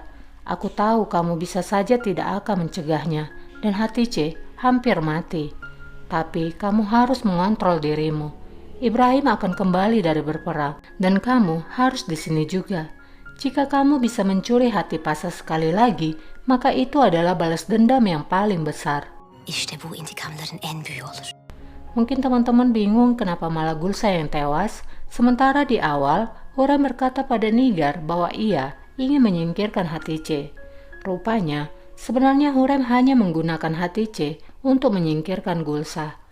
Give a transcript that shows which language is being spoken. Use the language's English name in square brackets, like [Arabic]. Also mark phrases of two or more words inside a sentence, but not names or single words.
[Indonesian] "Aku tahu kamu bisa saja tidak akan mencegahnya, dan Hatice hampir mati. Tapi kamu harus mengontrol dirimu. Ibrahim akan kembali dari berperang, dan kamu harus di sini juga. Jika kamu bisa mencuri hati Pasa sekali lagi, maka itu adalah balas dendam yang paling besar." [Turkish] İşte bu intikamların en büyüğü olur. [Indonesian] Mungkin teman-teman bingung kenapa malah Gulsa yang tewas, sementara di awal Hurem berkata pada Nigar bahwa ia ingin menyingkirkan Hatice. Rupanya, sebenarnya Hurem hanya menggunakan Hatice untuk menyingkirkan Gulsa.